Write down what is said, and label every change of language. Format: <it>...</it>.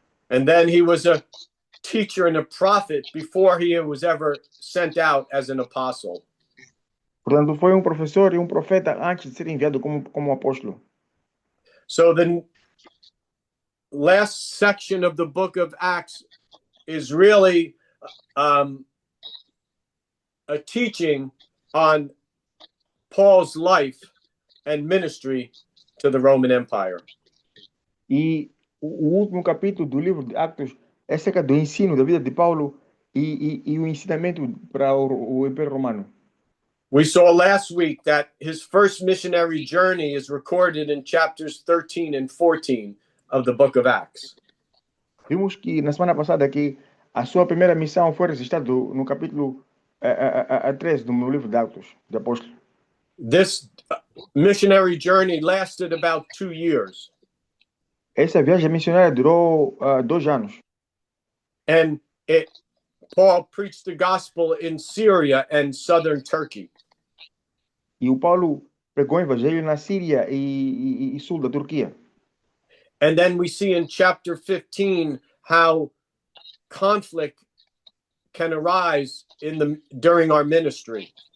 <en>And then he was a teacher and a prophet before he was ever sent out as an apostle.</en> <pt>Portanto, foi um professor e um profeta antes de ser enviado como apóstolo.</pt> <en>So the last section of the book of Acts is really a teaching on Paul's life and ministry to the Roman Empire.</en> <pt>E o último capítulo do livro de Atos é acerca do ensino da vida de Paulo e o ensinamento para o Império Romano.</pt> <en>We saw last week that his first missionary journey is recorded in chapters 13 and 14 of the book of Acts.</en> <pt>Vimos que na semana passada que a sua primeira missão foi registrada no capítulo 13 do livro de Atos, de Apóstolos.</pt> <en>This missionary journey lasted about 2 years.</en> <pt>Essa viagem missionária durou 2 anos.</pt> <en>And Paul preached the gospel in Syria and southern Turkey.</en> <pt>E o Paulo pregou o evangelho na Síria e sul da Turquia.</pt> <en>And then we see in chapter 15 how conflict can arise during our ministry.</en>